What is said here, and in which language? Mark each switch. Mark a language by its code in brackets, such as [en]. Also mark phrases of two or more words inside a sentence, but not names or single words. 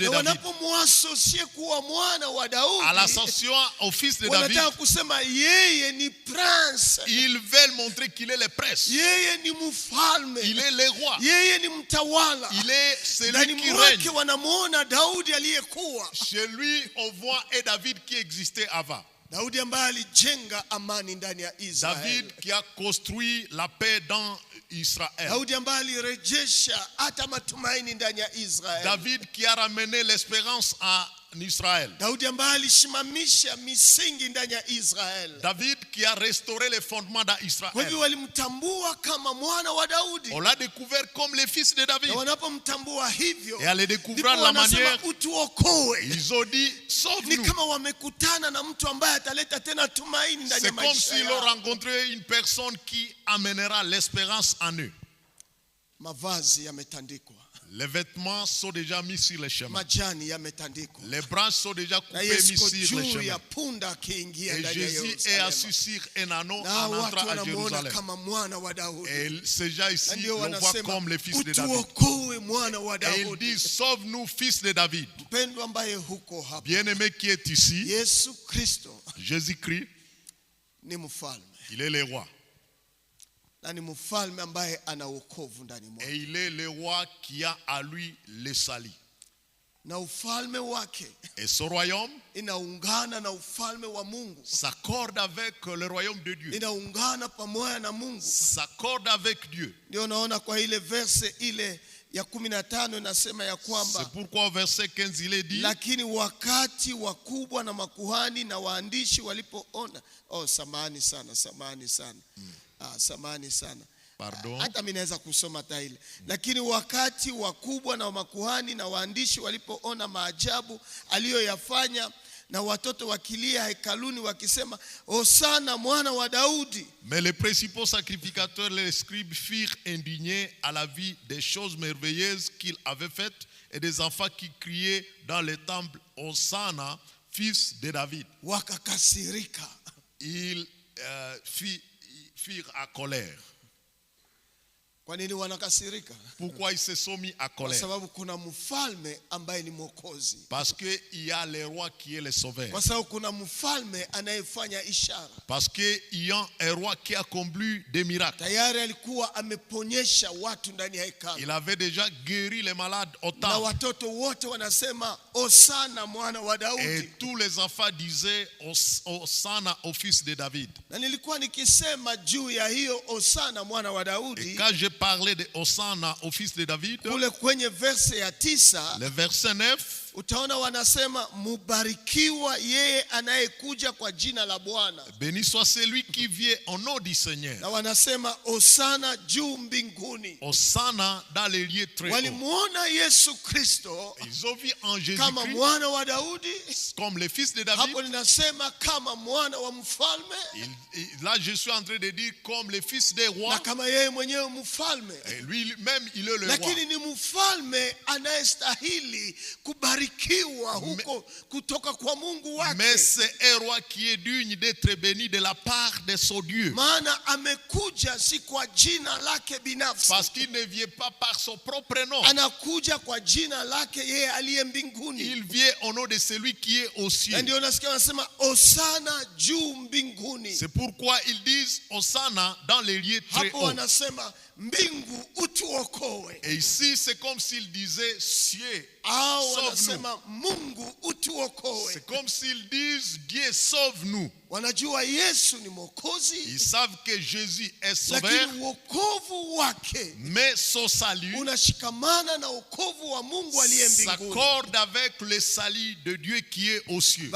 [sw] Na David. wanapomwasosie kuwa mwana wa [fr] À [sw] Daudi, [fr] l'ascension au fils de David, [sw] wanataka kusema yeye ni prince, [fr] ils veulent montrer qu'il est le prince. [sw] yeye ni mfalme, [fr] Il est le roi. [sw] yeye ni mtawala. [fr] Il est celui [sw] Ndani [fr] qui [sw] mwake [fr] règne. [sw] wanamuona Daudi aliyekuwa, [fr] Chez lui, on voit un David qui existait avant. [sw] Daudi ambaye alijenga amani ndani ya Israeli, [fr] David qui a construit la paix dans Israël. [sw] Daudi ambaye alirejesha hata matumaini ndani ya Israeli, [fr] David qui a ramené l'espérance en Israël. [sw] Daudi ambaye alisimamisha misingi ndani ya Israeli. [fr] David qui a restauré les fondements [sw] Kwa [fr] d'Israël. [sw] hivyo walimtambua kama mwana wa Daudi, [fr] On l'a découvert comme le fils de David. [sw] na wanapomtambua hivyo, [fr] Et à le [sw] ndipo [fr] découvrir de la [sw] wanasema [fr] manière, [sw] utuokoe. [fr] ils ont dit, [sw] Ni [fr] sauve-nous. [sw] kama wamekutana na mtu ambaye ataleta tena tumaini ndani [fr] C'est [sw] ya [fr] comme [sw] maisha [fr] s'ils ont [sw] yao. [fr] rencontré une personne qui amènera l'espérance en eux. [sw] Mavazi yametandikwa, [fr] Les vêtements sont déjà mis sur les chemins. [sw] majani yametandikwa, [fr] Les branches sont déjà [sw] na [fr] coupées, [sw] Yesu [fr] mis [sw] ko [fr] sur les [sw] juu [fr] chemins. [sw] ya punda akiingia [fr] Et [sw] ndani ya [fr] Jésus est assis [sw] Yerusalemu, [fr] sur un anneau [sw] na [fr] en [sw] watu [fr] entrant à [sw] wanamuona [fr] Jérusalem. [sw] kama mwana wa Daudi. [fr] Et ces gens [sw] Na [fr] ici [sw] ndio [fr] le voient [sw] wanasema [fr] comme le fils de David. [sw] utuokoe mwana wa [fr] Et ils [sw] Daudi. [fr] disent, sauve-nous, fils de David. [sw] Mpendwa ambaye huko hapa, [fr] Bien-aimé qui est ici, [sw] Yesu Kristo [fr] Jésus-Christ, [sw] ni mfalme, [fr] il est le roi. [sw] na ni mfalme ambaye ana wokovu ndani mwake, [fr] Et il est le roi qui a à lui le salut. [sw] na ufalme wake [fr] Et ce royaume [sw] inaungana na ufalme wa Mungu, [fr] s'accorde avec le royaume de Dieu. [sw] inaungana pamoja na Mungu. [fr] S'accorde avec Dieu. [sw] Ndio naona kwa ile verse ile ya 15 inasema ya [fr] C'est [sw] kwamba [fr] pourquoi au verset 15 il est dit, [sw] lakini wakati wakubwa na makuhani na waandishi walipoona, samahani sana. [fr] pardon, [sw] Hata mimi naweza kusoma taile. Lakini wakati wakubwa na makuhani na waandishi walipoona maajabu aliyoyafanya na watoto wakilia hekaluni wakisema Hosana mwana wa Daudi. [fr] mais les principaux sacrificateurs, les scribes, furent indignés à la vue des choses merveilleuses qu'il avait faites et des enfants qui criaient dans le temple Hosanna, fils de David. [sw] Wakakasirika. [fr] Ils firent à colère. [sw] Kwa nini wanakasirika? [fr] Pourquoi ils se sont mis à [sw] Kwa [fr] colère? [sw] sababu kuna mfalme ambaye ni mwokozi. [fr] Parce qu'il y a le roi qui est le sauveur. [sw] Kwa sababu kuna mfalme anayefanya ishara. [fr] Parce qu'il y a un roi qui a accompli des miracles. [sw] Tayari alikuwa ameponyesha watu ndani ya hekalu. [fr] Il avait déjà guéri les malades au [sw] Na [fr] temple. [sw] watoto wote wanasema Hosana mwana wa [fr] Et [sw] Daudi. [fr] tous les enfants disaient Hosanna au fils de David. [sw] Na nilikuwa nikisema juu ya hiyo Hosana mwana wa [fr] Et [sw] Daudi, [fr] quand je parlais de Hosanna au fils de David, [sw] kule kwenye verse ya 9 [fr] le verset 9, [sw] utaona wanasema mubarikiwa yeye anayekuja kwa jina la Bwana. [fr] béni soit celui qui vient au nom du Seigneur. [sw] Na wanasema Hosana juu mbinguni. [fr] Hosanna dans les lieux très hauts. [sw] Walimuona Yesu Kristo [fr] Ils ont vu en [sw] kama [fr] Jésus-Christ [sw] mwana wa Daudi. [fr] comme le fils de David. [sw] Hapo ninasema kama mwana wa mfalme, [fr] Là, je suis en train de dire comme le fils des [sw] na [fr] rois. [sw] kama yeye mwenyewe mfalme. [fr] Et lui-même, il est le roi. [sw] Lakini ni mfalme anayestahili kubarikiwa huko kutoka kwa Mungu wake. [fr] Mais c'est un roi qui est digne d'être béni de la part de son Dieu. [sw] Maana amekuja si kwa jina lake binafsi. [fr] Parce qu'il ne vient pas par son propre nom. [sw] Anakuja kwa jina lake yeye aliye mbinguni. [fr] Il vient au nom de celui qui est au ciel. [sw] Na ndio nasikia wanasema Hosana juu mbinguni. [fr] C'est pourquoi ils disent Hosanna dans les lieux très [sw] Hapo [fr] hauts. [sw] wanasema mbingu utuokoe. [fr] Et ici, c'est comme s'ils disaient cieux, [sw] Au [fr] sauve-nous. [sw] wanasema Mungu utuokoe. [fr] C'est comme s'ils disent Dieu, sauve-nous. [sw] Wanajua Yesu ni mwokozi, [fr] Ils savent que Jésus est sauveur, [sw] lakini wokovu wake [fr] mais son salut [sw] unashikamana na wokovu wa Mungu aliye mbinguni. [fr] s'accorde avec le salut de Dieu qui est aux cieux.